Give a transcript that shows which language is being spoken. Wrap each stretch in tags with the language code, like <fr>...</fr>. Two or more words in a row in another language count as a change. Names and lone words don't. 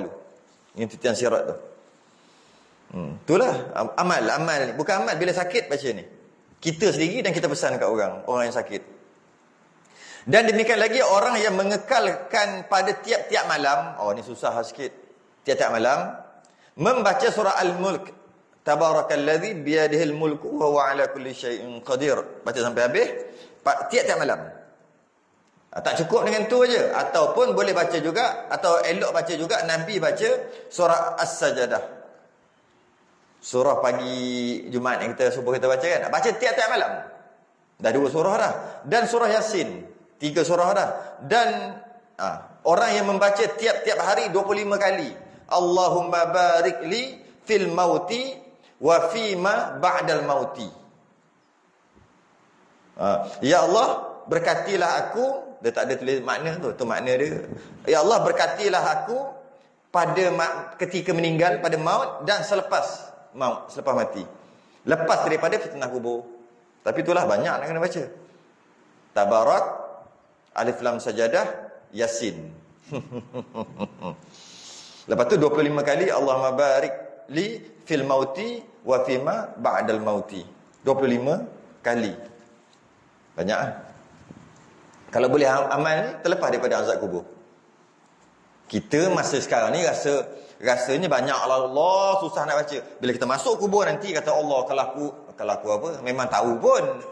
<ms>Ini titian sirat tu. Itulah amal ni. Bukan amal bila sakit baca ni. Kita sendiri dan kita pesan kat orang yang sakit. Dan demikian lagi orang yang mengekalkan pada tiap-tiap malam, ni susah sikit. Tiap-tiap malam membaca surah Al-Mulk.</ms> <ar>تبارك الذي بيده الملك وهو على كل شيء قدير.</ar> <ms>Baca sampai habis tiap-tiap malam. Tak cukup dengan tu aja, ataupun boleh baca juga, atau elok baca juga Nabi baca surah As-Sajdah. Surah pagi Jumaat yang kita subuh kita baca kan. Baca tiap-tiap malam. Dah 2 surah dah. Dan surah Yasin 3 surah dah. Dan orang yang membaca tiap-tiap hari 25 kali.</ms> <ar>اللهم بارك لي في الموت وفيما بعد الموت.</ar> <ms>Ya Allah, berkatilah aku. Dia tak ada tulis makna tu makna dia. Ya Allah, berkatilah aku pada ketika meninggal, pada maut dan selepas mati. Lepas daripada fitnah kubur. Tapi itulah banyak nak kena baca. Tabarak, Alif Lam Sajadah, Yasin. Lepas tu 25 kali</ms> <ar>اللهم بارك لي في الموت وفيما بعد الموت.</ar> <ms>25 kali. Banyak ah. Kalau boleh amal ni terlepas daripada azab kubur. Kita masa sekarang ni rasanya banyak Allah susah nak baca. Bila kita masuk kubur nanti kata Allah, kalau aku apa memang tahu pun.</ms>